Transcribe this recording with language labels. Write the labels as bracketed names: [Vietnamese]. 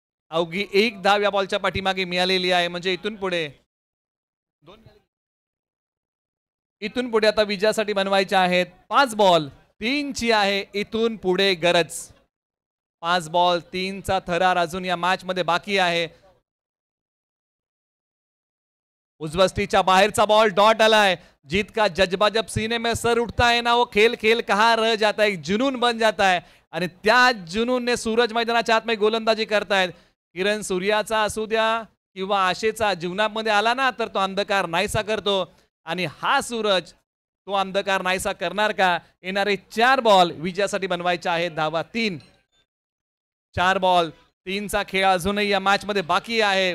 [Marathi] अवघी 1 धाव या बॉलच्या पाठीमागे मिळालेली आहे. म्हणजे इथून पुढे आता विजयासाठी बनवायचे आहेत 5 बॉल 3 ची आहे इथून पुढे गरज. 5 बॉल 3चा थरार अजून या मॅच मध्ये बाकी आहे. उजवस्टीच्या बाहेरचा बॉल डॉट आलाय. [Hindi] जीत का जज्बा जब सीने में सर उठता है ना, वो खेल खेल कहाँ रह जाता है, एक जुनून बन जाता है. [Marathi] आणि त्या जुनूनने सूरज मैदानाच्या आतमध्ये गोलंदाजी करतायत. किरण सूर्याचा असू द्या किंवा आशेचा जीवनामध्ये आला ना तर तो अंधकार नाहीसा करतो आणि हा सूरज तो अंधकार नाहीसा करणार का? येणारे 4 बॉल विजयासाठी बनवायचे आहेत धावा 3. 4 बॉल 3चा खेळ अजूनही या मॅच मध्ये बाकी आहे.